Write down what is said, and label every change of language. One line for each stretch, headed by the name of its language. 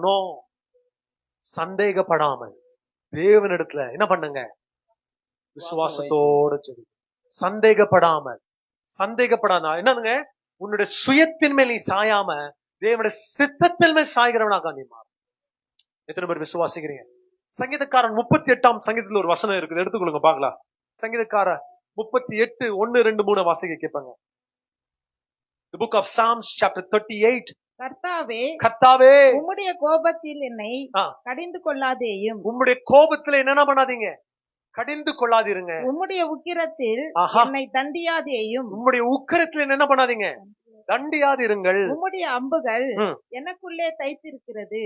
Tamil: No, சந்தேகப்படாமல் தேவனிடத்துல என்ன பண்ணுங்க, விசுவாசத்தோட சொல்லி சந்தேகப்படாமல். என்னதுங்க, உன்னுடைய சுயத்தின் மேல் நீ சாயாம தேவனுடைய சித்தத்தின் மேல் சாய்கிறவனாக நீ மாறும். எத்தனை பேர் விசுவாசிக்கிறீங்க? சங்கீதக்காரன் 38ஆம் சங்கீதத்துல ஒரு வசனம் இருக்குது, எடுத்துக்கொள்ளுங்க பாக்கலாம். சங்கீதக்காரன் 38 1 2 3 வாசிக்க கேட்பாங்க.
English: The book of Psalms chapter 38.
Tamil: கர்த்தாவே உம்முடைய கோபத்தில் என்னை கடிந்து கொள்ளாதேயும். உம்முடைய கோபத்துல என்ன பண்ணாதீங்க, கடிந்து கொள்ளாதீருங்க. உம்முடைய உக்கிரத்தில் என்னை தண்டியாதேயும். உம்முடைய உக்கிரத்தில் என்ன பண்ணாதீங்க, தண்டியாதிருங்கள். உம்முடைய அம்புகள் எனக்குள்ளே தைத்திருக்கிறது.